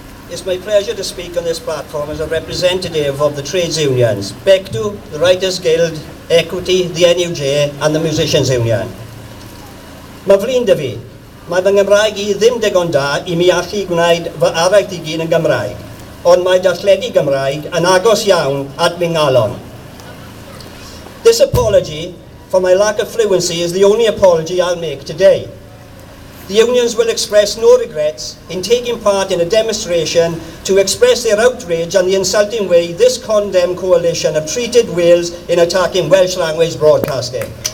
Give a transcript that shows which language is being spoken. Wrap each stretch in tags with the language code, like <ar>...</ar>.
<en>It's my pleasure to speak on this platform as a representative of the trades unions, BECTU, the Writers Guild, Equity, the NUJ and the Musicians Union.</en> <cy>Mae flin dy fi, mae fy Nghymraeg i ddim digon da I mi allu gwneud fy araith I gyd yn Gymraeg, ond mae darlledu Gymraeg yn agos iawn at fy ngalon.</cy> <en>This apology for my lack of fluency is the only apology I'll make today. The unions will express no regrets in taking part in a demonstration to express their outrage on the insulting way this condemned coalition have treated Wales in attacking Welsh language broadcasting.</en>